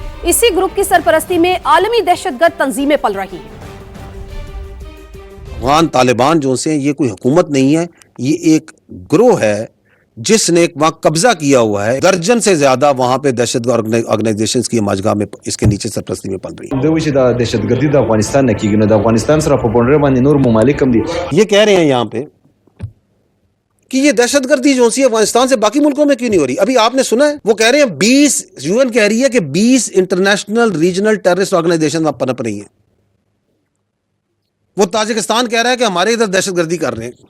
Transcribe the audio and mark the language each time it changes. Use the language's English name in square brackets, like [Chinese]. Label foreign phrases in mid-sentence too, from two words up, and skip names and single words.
[Urdu] اسی گروپ کی سرپرستی میں عالمی دہشت گرد تنظیمیں پل رہی ہیں۔ افغان طالبان جو سے یہ کوئی حکومت نہیں ہے، یہ ایک گروہ ہے جس نے وہاں قبضہ کیا ہوا ہے۔ درجن سے زیادہ وہاں پہ دہشت گرد آرگنائزیشنز کی ماجگاہ میں اس کے نیچے سرپرستی میں پل رہی ہیں۔ [Pashto] دوی چې د دهشت ګردي د افغانستان نه کیږي، نو د افغانستان سره په بونډر باندې نور ممالک هم دي۔ [Urdu] یہ کہہ رہے ہیں یہاں پہ کہ یہ دہشت گردی جو سی افغانستان سے باقی ملکوں میں کیوں نہیں ہو رہی؟ ابھی آپ نے سنا ہے وہ کہہ رہے ہیں 20 UN کہہ رہی ہے کہ 20 [English] international regional terrorist organization [Urdu] پنپ رہی ہیں۔ وہ تاجکستان کہہ رہا ہے کہ ہمارے ادھر دہشت گردی کر رہے ہیں۔